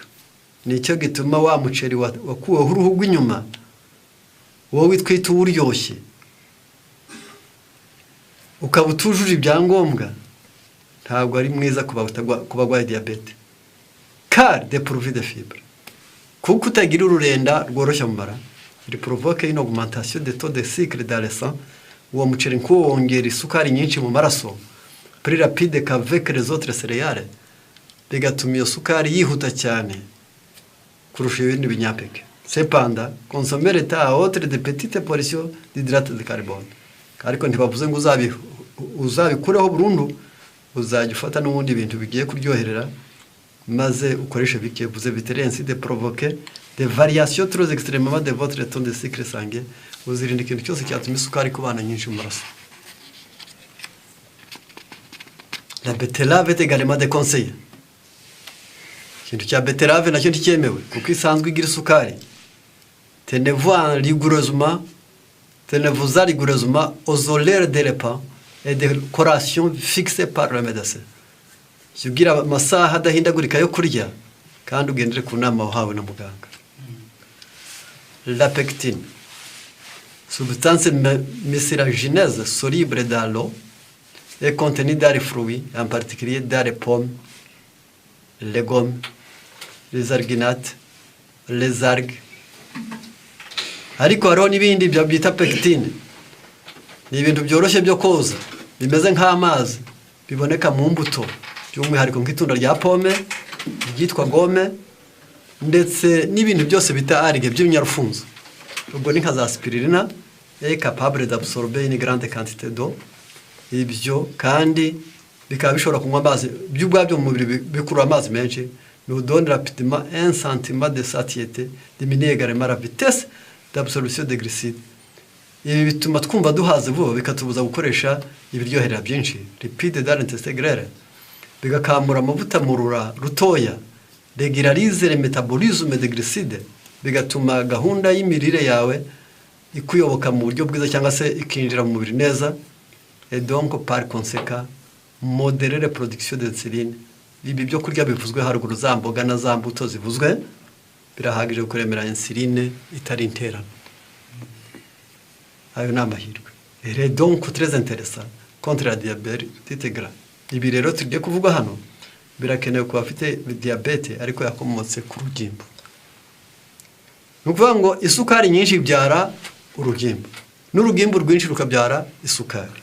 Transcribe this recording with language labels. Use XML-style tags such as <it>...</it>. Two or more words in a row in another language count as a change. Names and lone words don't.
<rw>Nicyo gituma wa muceri wakuweho uruhu rw'inyuma wowe twita uryoshye ukaba utujuje ibyangombwa, ntabwo ari mwiza ku bagwaye diabete,</rw> <fr>car dépourvu de fibres,</fr> <rw>kuko utagira ururenda rworoshya mu mara,</rw> <fr>il provoque une augmentation des taux de sucre dans le sang.</fr> <rw>Uwo muceri nkuwo wongera isukari nyinshi mu maraso</rw> <fr>plus rapide qu'avec les autres céréales,</fr> <rw>bigatuma iyo sukari yihuta cyane kurusha ibindi binyampeke.</rw> <fr>Cependant, consommer l'état à haute de petites portions d'hydrates de carbone,</fr> <rw>ariko ntibavuze ngo uzabikureho burundu, uzajya ufata n'ubundi bintu bigiye kuryoherera maze ukoreshe bike.</rw> <fr>Vous éviterez ainsi de provoquer des variations trop extrêmement de votre taux de sucre sanguin.</fr> <rw>Uzirinda ikintu cyose cyatuma isukari kubana nyinshi mu maraso.</rw> <fr>La betterave est également déconseillée.</fr> <rw>Ikintu cya betterave nacyo nticyemewe kuko isanzwe igira isukari.</rw> <fr>Tenez-vous rigoureusement aux horaires de repas et de collation fixées par le médecin.</fr> <rw>Ugira amasaha adahindagurika yo kurya kandi ugendere ku nama wahawe na muganga.</rw> <fr>La pectine, substance mucilagineuse soluble dans l'eau et contenue dans les fruits, en particulier dans les pommes, les gommes, les alginates, les algues.</fr> <rw>Ariko hariho n'ibindi byita pectine, ni ibintu byoroshye byo koza bimeze nk'amazi biboneka mu mbuto, by'umwihariko nk'itunda rya pome ryitwa gome, ndetse n'ibintu byose bita algue by'ibinyarufunzo. Ubwo ni nka za spirulina</rw> <fr>est capable d'absorber une grande quantité d'eau.</fr> <rw>Ibyo kandi bikaba bishobora kunywa amazi by'ubwabyo mu mubiri, bikurura amazi menshi.</rw> <fr>Nous donne rapidement un sentiment de satiété, diminue également la vitesse d'absorption des glucides.</fr> <rw>Ibi bituma twumva duhaze vuba, bikatubuza gukoresha ibiryoherera byinshi,</rw> <fr>lipide dans l'intestin grêle,</fr> <rw>bigakamura amavuta mu rura rutoya,</rw> <fr>régularise le métabolisme des glucides,</fr> <rw>bigatuma gahunda y'imirire yawe ikuyoboka mu buryo bwiza cyangwa se ikinjira mu mubiri neza,</rw> <fr>et donc par conséquent modérer la production d'insuline.</fr> <rw>Ibi byo kurya bivuzwe haruguru, za mboga na za mbuto zivuzwe, birahagije kuremera insuline itari interano. Ayo ni amahirwe.</rw> <fr>Et donc très intéressant contre la diabète gras.</fr> <rw>Ibi rero tugiye kuvuga hano birakenewe ku bafite diabete ariko yakomotse ku rugimbu. Ni ukuvuga ngo isukari nyinshi ibyara urugimbu, n'urugimbu rwinshi rukabyara isukari.</rw>